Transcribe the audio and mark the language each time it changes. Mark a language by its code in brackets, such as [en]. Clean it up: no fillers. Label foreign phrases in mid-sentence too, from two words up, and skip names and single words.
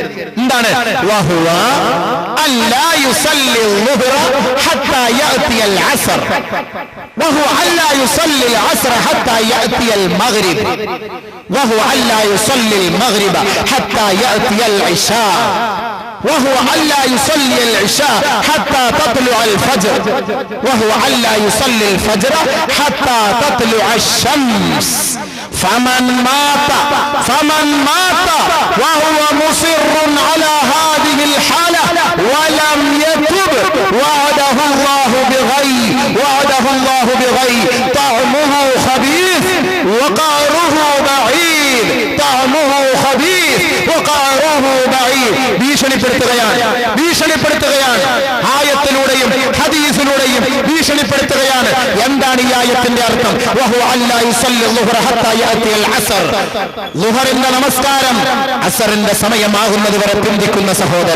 [ar] എന്താണ്? وهو ألا يصلي الظهر حتى يأتي العصر وهو ألا يصلي العصر حتى يأتي المغرب وهو ألا يصلي المغرب حتى يأتي العشاء, وهو ألا يصلي العشاء حتى تطلع الفجر، وهو ألا يصلي الفجر حتى تطلع الشمس. فمن مات وهو مصر على هذه الحالة ولم يتب وعده الله بغي طعمه خبيث وقعره بعيد، طعمه خبيث وقعره بعيد. [ml] ഭീഷണിപ്പെടുത്തുകയാണ് ആയത്തിലൂടെയും ഹദീസിലൂടെയും ഭീഷണിപ്പെടുത്തുകയാണ്. എന്താണ് ഈ ആയത്തിന്റെ അർത്ഥം? [ar] وهو ألا يصلي الظهر حتى يأتي العصر, [ml] ളുഹറിന്റെ നമസ്കാരം അസ്റിന്റെ സമയമാകുന്നത് വരെ പിന്തിക്കുന്ന സഹോദര.